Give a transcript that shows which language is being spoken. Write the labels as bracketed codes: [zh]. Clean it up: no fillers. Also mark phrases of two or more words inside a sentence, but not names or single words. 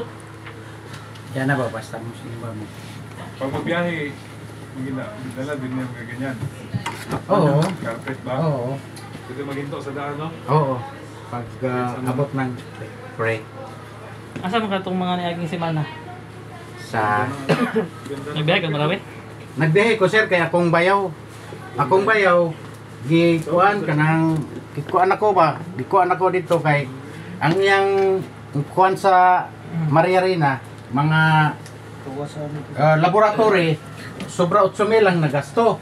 [ceb] Yan na ba basta mo simba mo. [tl] Pag magbiyahe, dala din niya mga ganyan. Oo. Carpet ba? Oo. [ceb] Pwede maghinto sa daan, no? [tl] Oo. Pag abot ng break [ceb] Asa man katong mga niaging semana? sa [tl] Ganda na. Nagbiyahe ka marami? [ceb] nagbiyahe ko sir kay akong bayaw. Akong bayaw gikuan kanang gikuan ako ba? Gikuan ako dito kay ang iyang kuan sa Maria Reina mga laboratory sobra 8,000 lang nagasto.